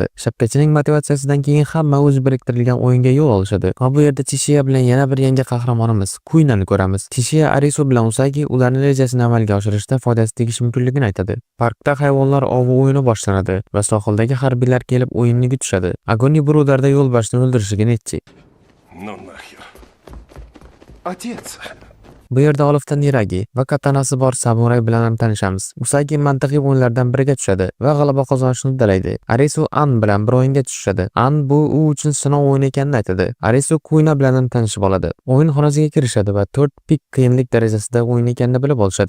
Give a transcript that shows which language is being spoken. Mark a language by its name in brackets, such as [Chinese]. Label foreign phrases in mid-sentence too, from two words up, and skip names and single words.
[Uzbek] Shapkachining motivatsiyasidan keyin hamma o'zi biriktirilgan o'yinga yo'l olishadi. Va bu yerda Tishiya bilan yana bir yangi qahramonimiz Kuynani ko'ramiz. Tishiya Arisu bilan Usagi ularning rejasini amalga oshirishda foydasi tegishi mumkinligini aytadi. Parkda hayvonlar ovi o'yini boshlanadi va sohildagi harbiylar kelib o'yinni kutishadi. Agoni birovlarda yo'lbarsni o'ldirishiga netchi. [Russian] Ну нахер. Отец. [Uzbek] Bu yerda olifta Niragi va katanasi bor samuray bilan ham tanishamiz. Usagi mantiqiy o'yinlardan biriga tushadi va g'alaba qozonishni uddalaydi. Arisu An bilan bir o'yinga tushadi. An bu u uchun sinov o'yini ekanini aytadi. Arisu Kuyna bilan ham tanishib oladi. O'yin xonasiga kirishadi va 4 pik qiyinlik darajasida o'yin ekanini bilib olishadi.